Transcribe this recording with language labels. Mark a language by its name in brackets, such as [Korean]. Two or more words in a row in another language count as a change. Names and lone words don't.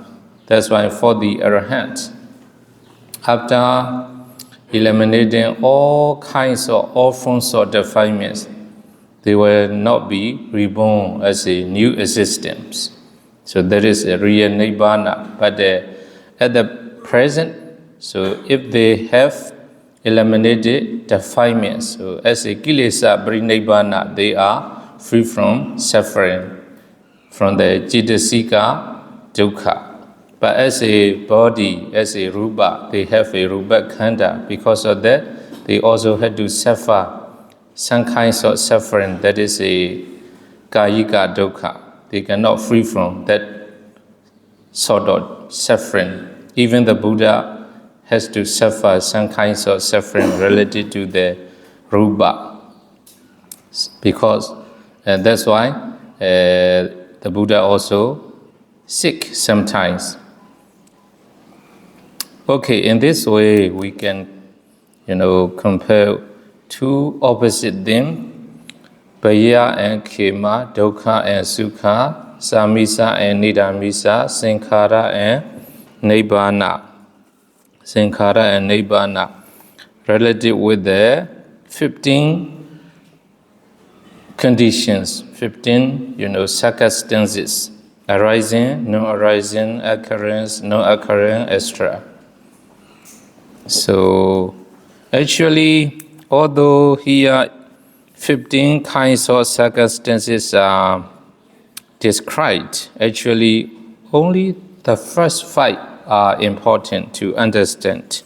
[English] That's why for the arahant, after eliminating all kinds of all forms of defilements, they will not be reborn as a new existence. So that is a real nibbana. But at the present, so if they have eliminated defilements, so as a [Pali] kilesa nibbana, [English] they are free from suffering, from the [Pali] citasika dukkha. [English] But as a body, as a rupa, they have a [Pali] rupa khanda. [English] Because of that, they also had to suffer some kinds of suffering. That is a [Pali] kayika dukkha. [English] They cannot free from that sort of suffering. Even the Buddha has to suffer some kinds of suffering related to the rupa. Because that's why the Buddha also sick sometimes. Okay, in this way we can, compare two opposite things, Baya and Kema, Dukkha and Sukha, Samisa and Nidamisa, Sankhara and Nibbana. Sankhara and Nibbana, related with the 15 conditions, 15, circumstances, arising, no arising, occurrence, no occurrence, etc. So, actually, although here 15 kinds of circumstances are described, actually only the first 5 are important to understand.